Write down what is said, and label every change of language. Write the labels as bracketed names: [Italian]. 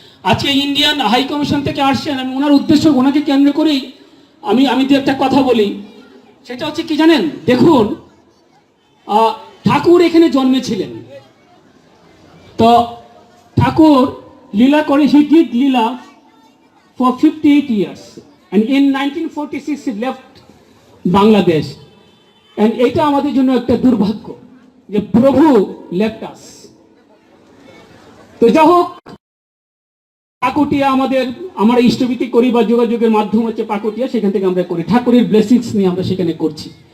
[Bangla] আজকে Indian high commission থেকে আসছেন, আমি ওনার উদ্দেশ্য, ওনাকে কেন্দ্র করেই আমি দু একটা কথা বলি। সেটা হচ্ছে কি জানেন, দেখুন, ঠাকুর এখানে জন্মেছিলেন, তো ঠাকুর লীলা করে, [English] He did lila for 58 years and in 1946 he left Bangladesh. [Bangla] And এটা আমাদের জন্য একটা দুর্ভাগ্য যে প্রভু [English] left us. [Bangla] তো যাই হোক, পাকুটিয়া আমরা ইষ্টভীতি করি বা যোগাযোগের মাধ্যম হচ্ছে পাকুটিয়া, সেখান থেকে আমরা করি, ঠাকুরের ব্লেসিংস নিয়ে আমরা সেখানে করছি।